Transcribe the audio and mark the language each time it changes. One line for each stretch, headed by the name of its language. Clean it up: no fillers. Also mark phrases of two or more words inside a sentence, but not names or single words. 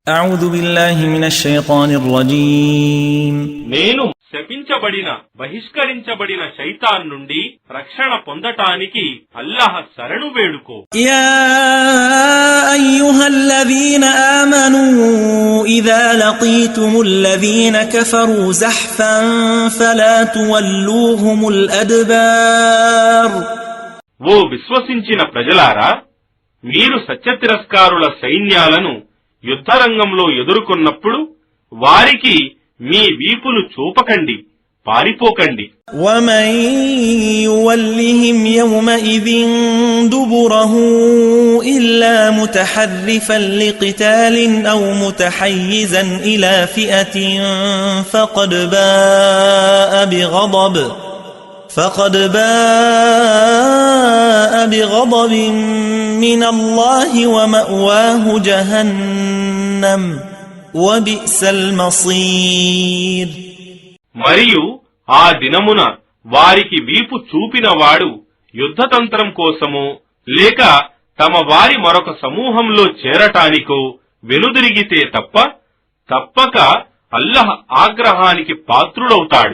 Arabic: أعوذ بالله من الشيطان الرجيم
Telugu: నేను శపించబడిన బహిష్కరించబడిన శైతాన్ నుండి రక్షణ పొందటానికి అల్లాహ్ శరణు వేడుకో.
Arabic: يا أيها الذين آمنوا إذا لقيتم الذين كفروا زحفا فلا تولوهم الأدبار.
Telugu: ఓ విశ్వసించిన ప్రజలారా, మీరు సత్యతిరస్కారుల సైన్యాలను యుద్ధరంగంలో ఎదుర్కొన్నప్పుడు వారికి మీ వీపులు చూపకండి, పారిపోకండి.
Arabic: ومن يولهم يومئذ دبره إلا متحرفا لقتال أو متحيزا إلى فئة فقد باء بغضب من الله ومأواه جهنم وبئس المصير.
Telugu: మరియు ఆ దినమున వారికి వీపు చూపినవాడు యుద్ధతంత్రం కోసమో లేక తమ వారి మరొక సమూహంలో చేరటానికో వెనుదిరిగితే తప్పక అల్లాహ్ ఆగ్రహానికి పాత్రుడవుతాడు.